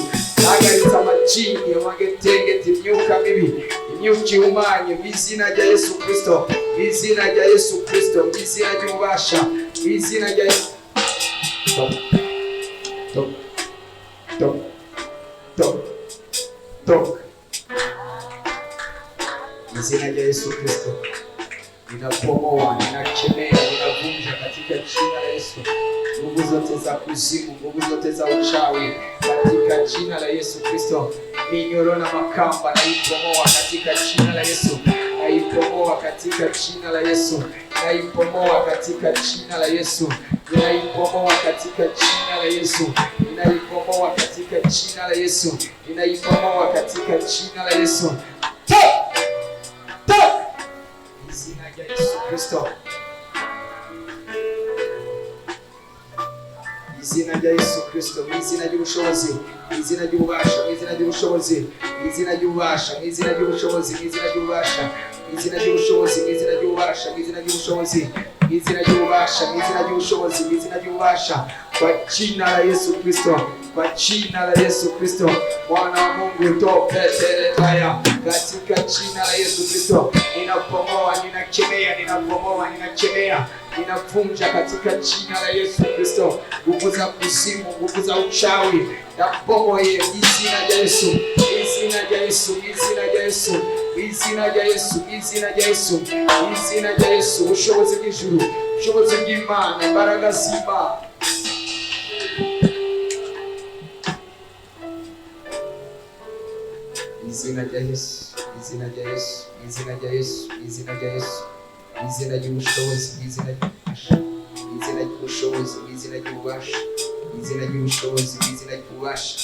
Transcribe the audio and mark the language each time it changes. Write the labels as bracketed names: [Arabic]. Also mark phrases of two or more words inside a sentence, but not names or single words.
[Rundi] Hagaritse amajini, amagetengeti, imyuka mibi, imyuka ihumanye mu izina rya Yesu Kristo, mu izina rya Yesu Kristo, mu izina ry'ububasha, mu izina rya Yesu. Top, top, top, top, top. Izina rya Yesu Kristo, [Swahili] ninapomoa, ninakemea, ninavunja katika jina la Yesu nguvu zote za kuzimu, nguvu zote za uchawi katika jina la Yesu Kristo. Minyororo na makamba naipomoa katika jina la Yesu, naipomoa katika jina la Yesu, naipomoa katika jina la Yesu, ninaipomoa katika jina la Yesu, ninaipomoa katika jina la Yesu, ninaipomoa katika jina la Yesu. [Rundi] Izina rya Yesu Kristo, izina rya Yesu Kristo, izina ry'ubushobozi, izina ry'ububasha, izina ry'ubushobozi, izina ry'ububasha, izina ry'ubushobozi, izina ry'ububasha, izina ry'ubushobozi, izina ry'ububasha, izina ry'ubushobozi, izina ry'ububasha, izina ry'ubushobozi, izina ry'ububasha, [Swahili] kwa jina la Yesu Kristo, kwa jina la Yesu Kristo, Mwana wa Mungu topeteretaya, katika jina la Yesu Kristo, ninapomoa, ninakemea, ninapomoa, ninakemea, ninavunja katika jina la Yesu Kristo nguvu za kuzimu, nguvu za uchawi, [Rundi] napomoa izina rya Yesu, izina rya Yesu, izina rya Yesu, izina rya Yesu, izina rya Yesu, izina rya Yesu. Ubushobozi bw'ijuru, ubushobozi bw'Imana, imbaraga z'Imana. Izina rya Yesu, izina rya Yesu, izina rya Yesu, izina rya Yesu, izina ry'ubushobozi, izina ry'ububasha, izina ry'ubushobozi, izina ry'ububasha, izina ry'ubushobozi, izina ry'ububasha.